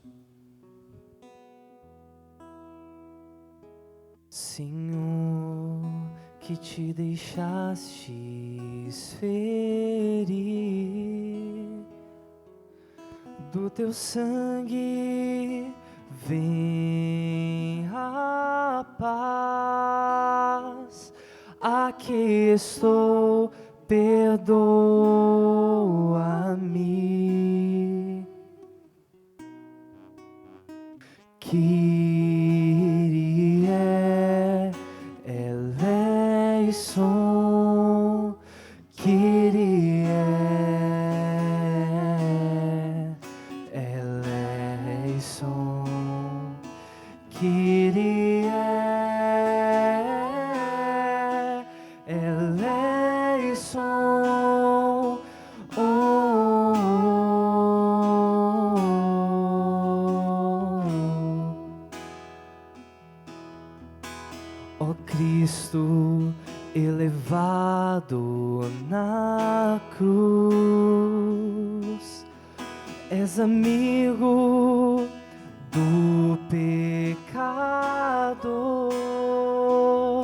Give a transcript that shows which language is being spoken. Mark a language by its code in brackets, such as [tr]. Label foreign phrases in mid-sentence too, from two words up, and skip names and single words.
[pt] Senhor, que te deixastes ferir, do teu sangue vem a paz. Aqui estou, perdoa-me. [el] Kyrie eleison, Kyrie eleison, Kyrie eleison. [pt] Ó Cristo elevado na cruz, és amigo do pecador.